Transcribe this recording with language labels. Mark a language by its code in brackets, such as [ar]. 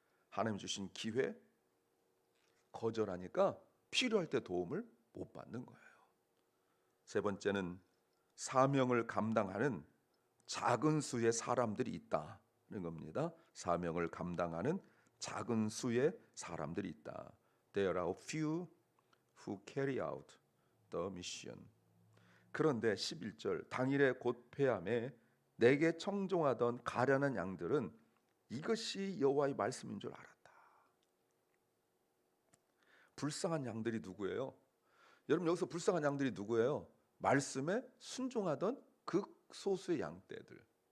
[ko] 하나님 주신 기회 거절하니까 필요할 때 도움을 못 받는 거예요. 세 번째는 사명을 감당하는 작은 수의 사람들이 있다는 겁니다. 사명을 감당하는 작은 수의 사람들이 있다. [en] There are few who carry out the mission. [ko] 그런데 11절, 당일에 곧 패함에 내게 청종하던 가련한 양들은 이것이 여호와의 말씀인 줄 알았다. 불쌍한 양들이 누구예요? 여러분, 여기서 불쌍한 양들이 누구예요? 말씀에 순종하던 그 소수의 양떼들.